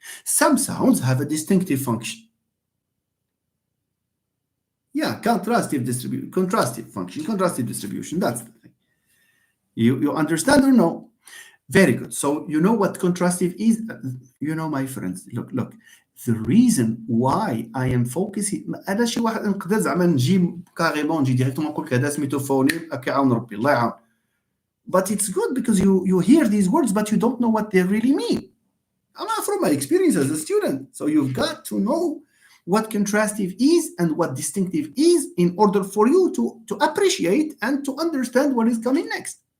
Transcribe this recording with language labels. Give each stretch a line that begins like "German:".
English: Some sounds have a distinctive function. Yeah, contrastive distribution. That's the thing. You understand or no? Very good. So you know what contrastive is? You know, my friends, look. The reason why I am focusing
Arabic: هذا شي واحد نقدر زعما نجي كاريمون نجي ديريكتومون نقول لك هذا سميتو فونيم كيعاون ربي الله يعاون.
English: But it's good because you hear these words but you don't know what they really mean. I'm not from my experience as a student. So you've got to know what contrastive is and what distinctive is in order for you to appreciate and to understand what is coming next.